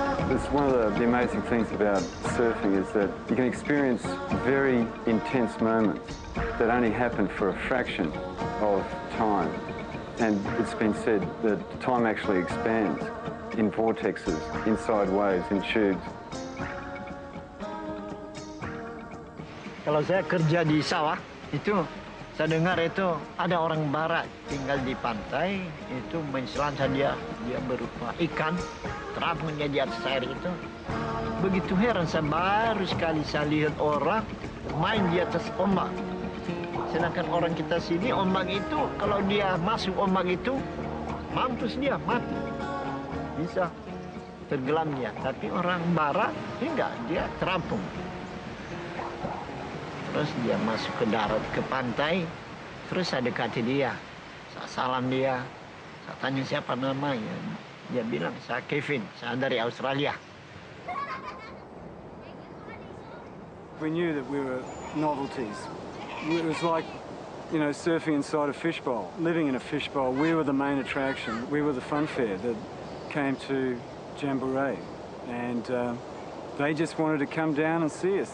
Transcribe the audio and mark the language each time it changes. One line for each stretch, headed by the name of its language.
English: It's one of the amazing things about surfing is that you can experience very intense moments that only happen for a fraction of time. And it's been said that time actually expands in vortexes, inside waves, in tubes.
Indonesian: Kalau saya kerja di sawah, itu saya dengar itu ada orang barat tinggal di pantai, itu menselancar dia berupa ikan, terapungnya di atas air itu. Begitu heran, saya baru sekali saya lihat orang main di atas ombak. Sedangkan orang kita sini, ombak itu, kalau dia masuk ombak itu, mampus dia, mati. Bisa tenggelam dia. Tapi orang barat, enggak, dia terapung. Terus dia masuk ke darat, ke pantai, terus saya dekati dia. Saya salam dia, saya tanya siapa namanya. Dia bilang, saya Kevin, saya dari Australia.
English: We knew that we were novelties. It was like, surfing inside a fishbowl, living in a fishbowl. We were the main attraction. We were the funfair that came to Jamboree. And they just wanted to come down and see us.